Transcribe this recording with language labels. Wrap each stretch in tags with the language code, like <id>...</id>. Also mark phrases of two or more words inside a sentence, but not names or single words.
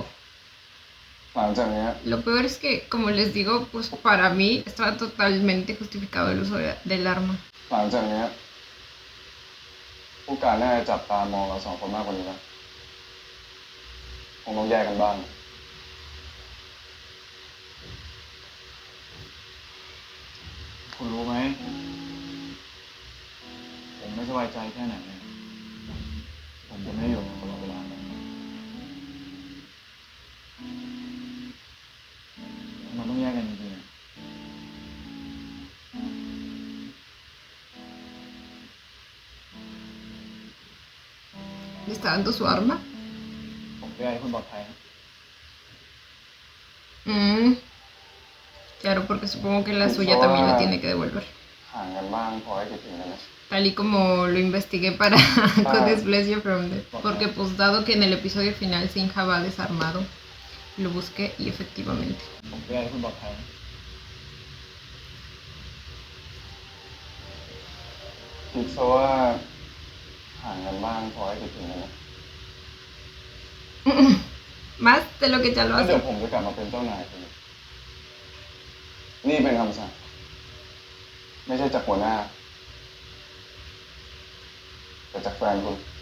<th>หลังจากนี้</th> <es>Lo peor es que, como les digo, pues para mí estaba totalmente justificado el uso del arma.</es> <th>หลังจากนี้ผู้การน่าจะจับตามองเราสองคนมากกว่านี้นะคงต้องแยกกันบ้างคุณรู้ไหมผมไม่สบายใจแค่ไหนเนี่ยผมจะไม่อยู่ตลอดเวลาเลยมันต้องแยกกันจริงๆ</th> <es>¿Le está dando su arma?</es> <th>ผมอยากให้คุณปลอดภัยนะ</th> <es>Claro, porque supongo que la suya también la tiene que devolver.</es> <th>ห่างกันบ้างพอให้คิดถึงกันนะ</th> <es>Tal y como lo investigué para Codex Pleasure from Death. Porque pues dado que en el episodio final Sinja va desarmado, lo busqué y efectivamente.</es> <th>ผมอยากให้คุณปลอดภัยนะคิดซะว่าห่างกันบ้างพอให้คิดถึงกันนะ</th> <es>Más de lo que ya lo</es> <th>แล้วเดี๋ยว</th> <es>hace.</es> <th>ผมจะกลับมาเป็นเจ้านายคุณนี่เป็นคำสั่งไม่ใช่จากหัวหน้าแต่จากแฟนคุณ</th>